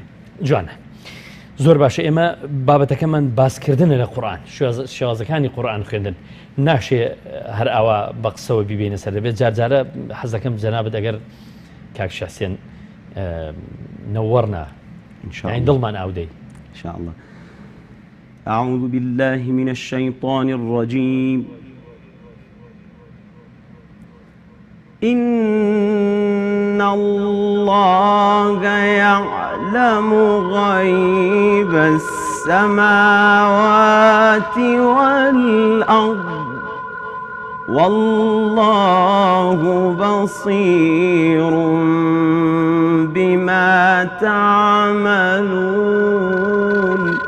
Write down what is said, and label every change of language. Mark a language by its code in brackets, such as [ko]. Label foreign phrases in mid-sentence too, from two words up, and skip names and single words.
[ckb] جوانە زۆر باشە ئێمە بابەتەکەمان باسکردنە لە قورئان شێوازەکانی قورئان خوێندن ناشێ هەر ئاوا بە قسەوە بیبینە سەر دەبێت جارجارە حەز دەکەم جەنابەت ئەگەر کاک شاسێن نەوەڕنا یعنی دڵمان ئاودەی [ar] إن شاء الله. أعوذ بالله من الشيطان الرجيم. إن الله يعلم غيب السماوات والأرض والله بصير بما تعملون.